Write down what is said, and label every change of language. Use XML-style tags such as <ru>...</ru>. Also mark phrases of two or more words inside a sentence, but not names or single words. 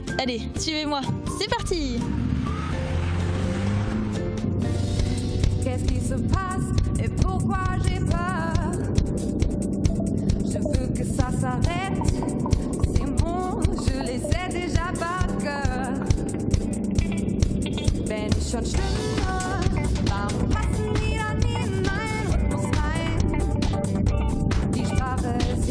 <fr>Allez, suivez-moi. C'est parti! Qu'est-ce qui se passe et pourquoi j'ai peur? Je veux que ça s'arrête. Je les sais déjà par cœur.</fr> <de>Wenn ich schon schwimme, warum passen die dann in meinen Rhythmus rein? Die Sprache</de>